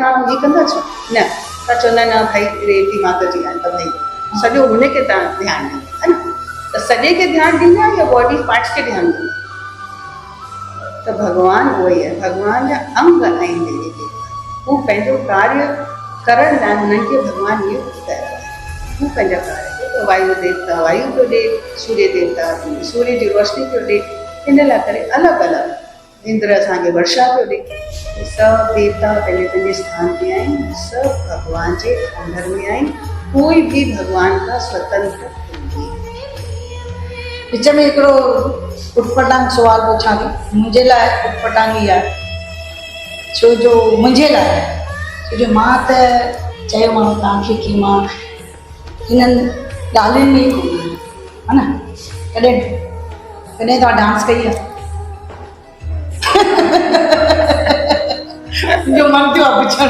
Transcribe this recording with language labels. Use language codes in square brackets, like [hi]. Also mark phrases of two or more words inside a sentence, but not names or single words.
[sd] तव्हां हीअ कंदा छो न तव्हां चवंदा न भाई रेवती माता जी आहिनि त भई सॼो हुनखे तव्हां ध्यानु ॾींदा है न त सॼे खे ध्यानु ॾींदा या [en] body parts [sd] खे ध्यानु ॾींदा त भॻवानु उहो ई आहे भॻवान जा अंग आहिनि देवी देवता हू पंहिंजो कार्य करण लाइ हुननि खे भॻवानु नियुक्त कयो आहे हू पंहिंजा कार्य वायु देवता वायु पियो ॾे सूर्य देवता सूर्य जी रोशनी पियो ॾे हिन लाइ करे अलॻि अलॻि इंद्र असांखे वर्षा पियो ॾे सभु देवता पंहिंजे पंहिंजे स्थान ते आहिनि सभु भॻवान जे अंदर में आहिनि कोई बि भॻवान खां स्वतंत्र विच में हिकिड़ो उटपटांग सुवाल पुछां थी मुंहिंजे लाइ उटपटांग ई आहे छो जो मुंहिंजे लाइ छो जो मां त चयोमांव तव्हांखे की मां हिननि ॻाल्हियुनि में ई कोन्हे है न कॾहिं कॾहिं तव्हां डांस कई आहे जो मन थियो आहे पुछणु